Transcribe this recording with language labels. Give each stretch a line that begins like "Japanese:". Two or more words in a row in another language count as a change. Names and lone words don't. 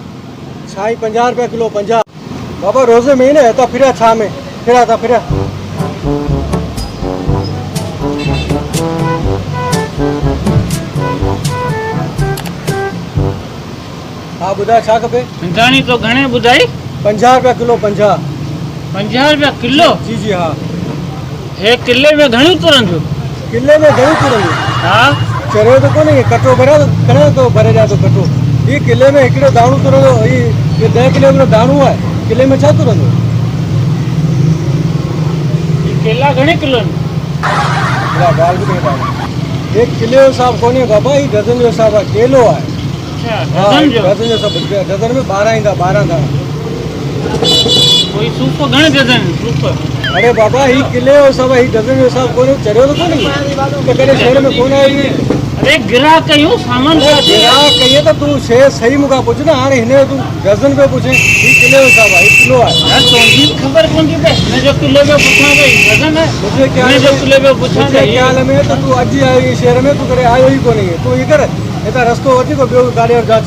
Sindhi: छाई 50 रुपया किलो 50। बाबा रोज़े में ही न हितां फिरिया छा में फिरिया था फिरिया। हाँ ॿुधाए छा खपे? हिंदाणी तो घणे ॿुधाई? 50 रुपया किलो 50। 50 रुपया किलो? जी जी हाँ। हे किले में घणी तुरंदियूं? किले में घणी तुरंदियूं? हा चरियो तो कोन्हे कटो भरिया कणे तो भरे जा तो कटो। ये किले में हिकिड़ो दाणो तुरंदो ये 10 किलो जो दाणो आहे किले में छा तुरंदो? ये केला घणे किलो आहिनि? ॻाल्हि बि नहीं ॿुधाए। एक किले जो हिसाब कोन्हे बाबा ही डज़न जो हिसाब आहे केलो आहे। अच्छा हाँ डज़न जो? डज़न जो हिसाब डज़न में 12 ईंदा 12 दाणा। कोई सूफ़ घणे डज़न सूफ़? अरे बाबा ही किले जो हिसाब आहे ही डज़न जो हिसाब कोन्हे चरियो तो कोन्हे त कॾहिं शहर में कोन आहे। अरे ग्राहक आहियूं सामान ग्राहक कहिए त तूं शइ सही मूंखां पुछ न हाणे हिन जो तूं डज़न पे पुछे ही किले जो हिसाब आहे ही किलो आहे। यार तुंहिंजी ख़बर कोन थी पए हिन जो किलो पियो पुछां पई डज़न आहे हिन जो किलो पियो पुछां मुंहिंजे पई। ख़्याल में त तूं अॼु आयो ही शहर में तूं कॾहिं आयो ई कोन्हे तूं हीअ कर हितां रस्तो वठी को ॿियो गाॾी और जांच।